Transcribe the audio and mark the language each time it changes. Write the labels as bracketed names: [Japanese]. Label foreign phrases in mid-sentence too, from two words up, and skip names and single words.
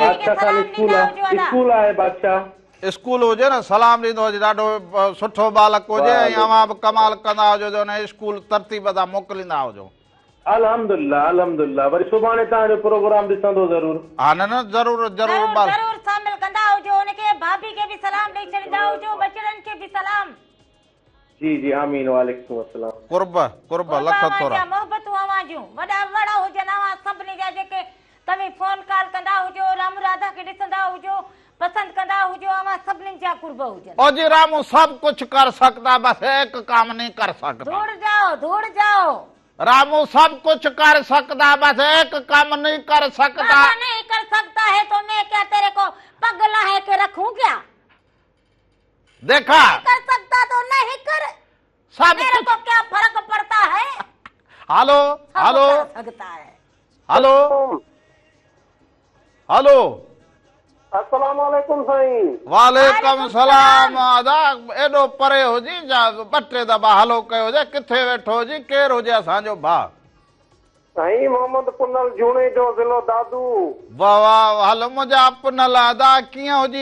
[Sindhi] बादशाह ख़ान स्कूल आहे बादशाह। स्कूल हुजे न सलाम ॾींदो हुजे, ॾाढो सुठो बालक हुजे ऐं अवां बि कमाल कंदा हुजो जो हुन स्कूल तरतीब सां मोकिलींदा हुजो। [Arabic] الحمد لله الحمد لله, [Sindhi] वरी सुभाणे तव्हांजो प्रोग्राम ॾिसंदो ज़रूरु। हा न न ज़रूरु ज़रूरु बाल जरूर शामिल कंदा हुजो, उनखे भाभी के भी सलाम ॾेई छॾींदा हुजो, बचड़नि के भी सलाम। जी जी आमीन। [Arabic] وعليكم السلام. [Sindhi] कुर्ब लख थोरा मोहबतूं आवाजूं वड़ा हुजनि, अवां सभिनी जा जेके तव्हीं फोन कॉल कंदा हुजो, राम राधा के ॾिसंदा हुजो, पसंद कंदा हुजो, अवां सभिनी जा कुर्ब हुजनि। [Hindi] ओ जी रामू सब कुछ कर सकता, बस एक काम नहीं कर सकता। दूर जाओ रामू सब कुछ कर सकता, बस एक काम नहीं कर सकता। नहीं कर सकता है तो मैं क्या तेरे को पगला है के रखूं क्या? देखा नहीं कर सकता तो नहीं कर, सब मेरे को क्या फर्क पड़ता है? [English] hello hello [Hindi] सकता है। [English] hello hello [Arabic] السلام عليكم साईं। وعليكم سلام. [Sindhi] अदा एॾो परे हुजी जा ॿ टे दफ़ा हलो कयो हुजे, किथे वेठो हुजी, केरु हुजे असांजो भाउ? साईं मोहम्मद पुनल जूणे जो ज़िलो दादू। वाह वाह हलो मुंहिंजा पुनल अदा कीअं हुजी?